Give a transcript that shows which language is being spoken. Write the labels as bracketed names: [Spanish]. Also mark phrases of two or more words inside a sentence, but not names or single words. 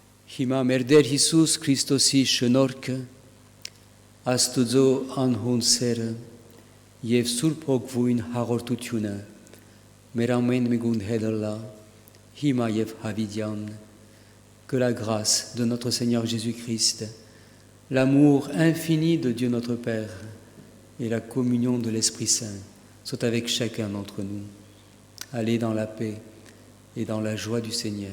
[Armenian] Հիմա մեր Տեր Հիսուս Քրիստոսի շնորհքը, Աստուծո անհուն սերը եւ Սուրբ Հոգվույն հաղորդությունը մեր ամեն միգուն հետ լա, հիմա եւ հավիտյան, [French] que la grâce de notre Seigneur Jésus-Christ, l'amour infini de Dieu notre Père et la communion de l'Esprit Saint soient avec chacun d'entre nous. Allez dans la paix et dans la joie du Seigneur.